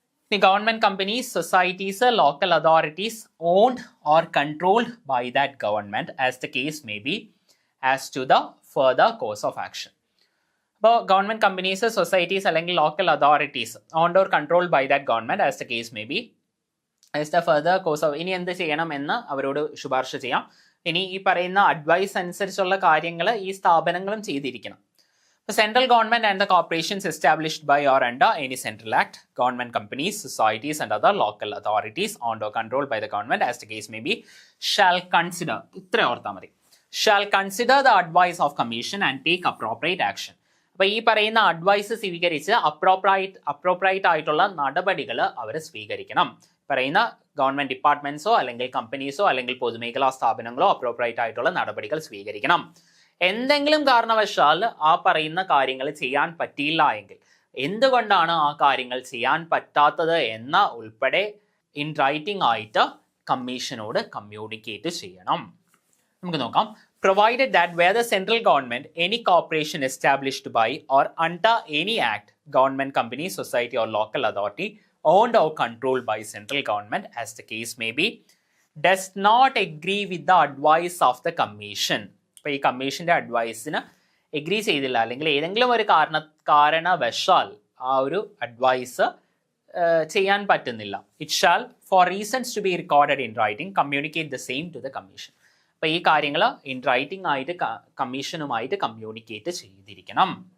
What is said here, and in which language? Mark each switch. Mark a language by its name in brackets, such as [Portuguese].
[English] The government companies, societies, local authorities owned or controlled by that government as the case may be as to the further course of action. അപ്പോൾ government companies, societies അല്ലെങ്കിൽ local authorities owned or controlled by that government as the case may be as the further course of, [Malayalam] ഇനി എന്ത് ചെയ്യണം എന്ന് അവരോട് ശുപാർശ ചെയ്യാം. ഇനി ഈ പറയുന്ന അഡ്വൈസ് അനുസരിച്ചുള്ള കാര്യങ്ങൾ ഈ സ്ഥാപനങ്ങളും ചെയ്തിരിക്കണം. [English] central government and the corporations established by or under any central act, government companies, societies and other local authorities owned or controlled by the government as the case may be shall consider, [Malayalam] ഇത്ര ഓർത്താൽ മതി, [English] shall consider the advice of commission and take appropriate action. [Malayalam] അപ്പോൾ ഈ പറയുന്ന advice സ്വീകരിച്ച് അപ്രോപ്രൈറ്റ് ആയിട്ടുള്ള നടപടികൾ അവർ സ്വീകരിക്കണം. പറയുന്ന ഗവൺമെന്റ് ഡിപ്പാർട്ട്മെന്റ്സോ അല്ലെങ്കിൽ കമ്പനീസോ അല്ലെങ്കിൽ പൊതുമേഖലാ സ്ഥാപനങ്ങളോ അപ്രോപ്രൈറ്റ് ആയിട്ടുള്ള നടപടികൾ സ്വീകരിക്കണം. എന്തെങ്കിലും കാരണവശാൽ ആ പറയുന്ന കാര്യങ്ങൾ ചെയ്യാൻ പറ്റിയില്ല എങ്കിൽ എന്തുകൊണ്ടാണ് ആ കാര്യങ്ങൾ ചെയ്യാൻ പറ്റാത്തത് എന്ന ഉൾപ്പെടെ ഇൻ റൈറ്റിംഗ് ആയിട്ട് കമ്മീഷനോട് കമ്മ്യൂണിക്കേറ്റ് ചെയ്യണം. നമുക്ക് നോക്കാം. [English] Provided that where the central government, any corporation established by or under any act, government company, society or local authority owned or controlled by central government as the case may be, does not agree with the advice of the commission. [Malayalam] അപ്പോൾ ഈ കമ്മീഷന്റെ അഡ്വൈസിന് agree ചെയ്തില്ല അല്ലെങ്കിൽ ഏതെങ്കിലും ഒരു കാരണവശാൽ ആ ഒരു അഡ്വൈസ് ചെയ്യാൻ പറ്റുന്നില്ല, [English] It shall for reasons to be recorded in writing communicate the same to the commission. [Malayalam] അപ്പോൾ ഈ കാര്യങ്ങൾ ഇൻ റൈറ്റിംഗ് ആയിട്ട് കമ്മീഷനുമായിട്ട് കമ്മ്യൂണിക്കേറ്റ് ചെയ്തിരിക്കണം.